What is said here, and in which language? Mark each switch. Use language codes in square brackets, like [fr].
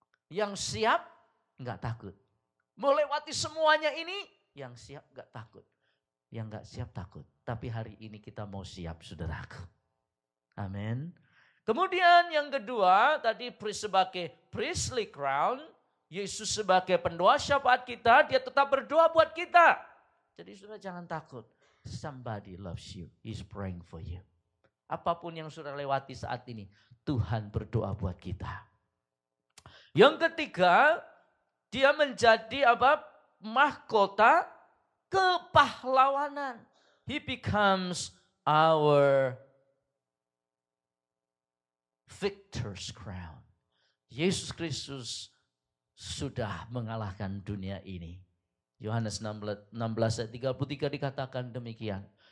[id] Yang siap nggak takut. Melewati semuanya ini, yang siap nggak takut. Yang nggak siap takut. Tapi hari ini kita mau siap, saudaraku. Amin. Kemudian yang kedua, tadi sebagai priestly crown, Yesus sebagai pendoa syafaat kita, dia tetap berdoa buat kita. Jadi saudara jangan takut. [en] Somebody loves you, he's praying for you. [id] Apapun yang saudara lewati saat ini, Tuhan berdoa buat kita. Yang ketiga, dia menjadi mahkota kepahlawanan. [en] He becomes our victor's crown. [id] Yesus Kristus sudah mengalahkan dunia ini. Yohanes 16 ayat 33 dikatakan demikian.